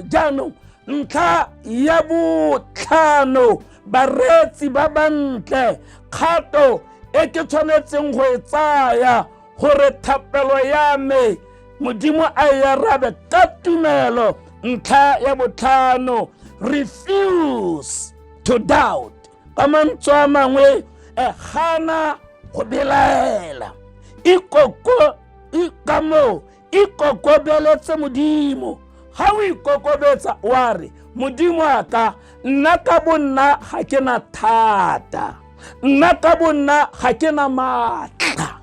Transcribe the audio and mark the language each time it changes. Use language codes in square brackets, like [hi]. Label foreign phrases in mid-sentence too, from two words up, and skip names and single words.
[tn] Jaanong ntlha ya botlhano, bareetsi ba bantle, kgato e ke tshwanetseng go e tsaya gore thapelo ya me Modimo a e arabe ka tumelo. Ntlha ya botlhano, [en] refuse to doubt. [tn] Ka mantswe a mangwe, gana go belaela. Ka mo ikokobeletse Modimo. Ga o ikokobetsa wa re Modimo a ka, nna ka bonna ga ke na thata, nna ka bonna ga ke na maatla.